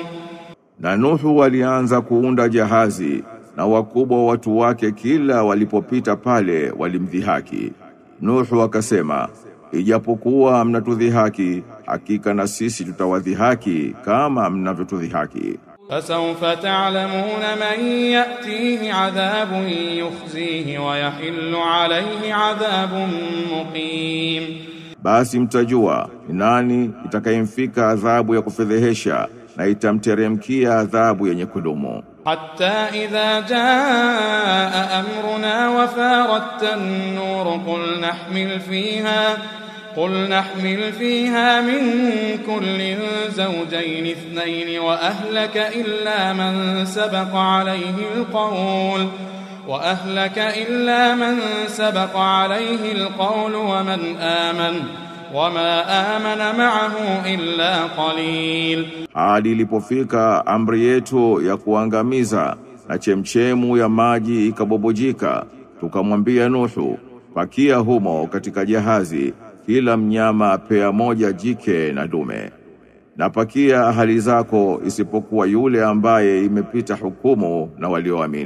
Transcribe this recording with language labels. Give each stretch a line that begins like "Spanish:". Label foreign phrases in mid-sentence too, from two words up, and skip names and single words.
Swahili: Na Nuhu alianza kuunda jahazi, na wakubwa watu wake kila walipopita pale walimdhihaki. Nuhu akasema, ijapokuwa mnatudhihaki, hakika na sisi tutawadhihaki kama mnavyotudhihaki.
Arabic: فسوف تعلمون من يأتيه عذاب يخزيه ويحل عليه عذاب مقيم.
Swahili: Basi mtajua ni nani itakayemfika adhabu ya kufedhehesha na itamteremkia adhabu yenye kudumu.
Arabic: حتى إذا جاء أمرنا وفارت النور قل نحمل فيها من كل زوجين اثنين وأهلك إلا من سبق عليه القول ومن آمن وما آمن معه إلا قليل.
Swahili: Hadi ilipofika amri yetu ya kuangamiza na chemchemu ya maji ikabobojika, tukamwambia Nuhu, pakia humo katika jahazi kila mnyama pea moja jike na dume, na pakia ahali zako isipokuwa yule ambaye imepita hukumu na walioamini.